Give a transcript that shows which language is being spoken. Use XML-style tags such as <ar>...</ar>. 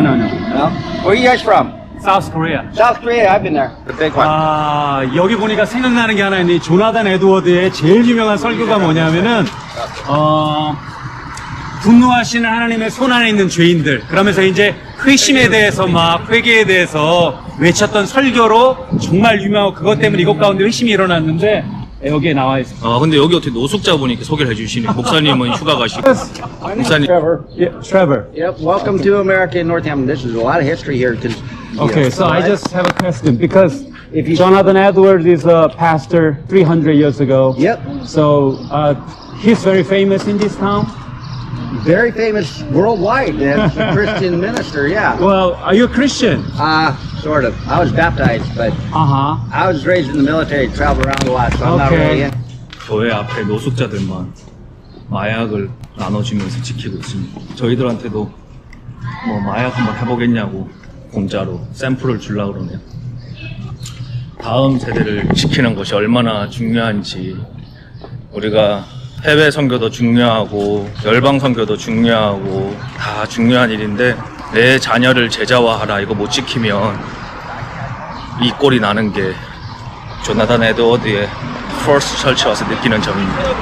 <en>No. Where are you guys from? South Korea. South Korea, I've been there. The big one.</en> <ko>아, 여기 보니까 생각나는 게 하나 있네. 조나단 에드워드의 제일 유명한 설교가 뭐냐면은, 분노하시는 하나님의 손 안에 있는 죄인들. 그러면서 이제 회심에 대해서 막 회개에 대해서 외쳤던 설교로 정말 유명하고 그것 때문에 이것 가운데 회심이 일어났는데 여기에 나와 있어요. 아 근데 여기 어떻게 노숙자분이 소개를 해주시네. 목사님은 휴가 가시고. 목사님.</ko> <en>Trevor. Yeah, Trevor. Yep. Welcome to America and Northampton. This is a lot of history here. Okay, so I just have a question because Jonathan Edwards is a pastor 300 years ago. Yep. So he's very famous in this town. Very famous worldwide as a Christian minister. Yeah. Well, are you a Christian? Sort of. I was baptized, but I was raised in the military, traveled around a lot, so I'm not really in.</en> <ko>교회 앞에 노숙자들만 마약을 나눠주면서 지키고 있습니다. 저희들한테도 뭐 마약 한번 해보겠냐고 공짜로 샘플을 주려고 그러네요. 다음 세대를 지키는 것이 얼마나 중요한지 우리가 해외 선교도 중요하고 열방 선교도 중요하고 다 중요한 일인데 내 자녀를 제자화하라 이거 못 지키면 이 꼴이 나는 게 조나단 에드워드의 퍼스트 철치 와서 느끼는 점입니다.</ko>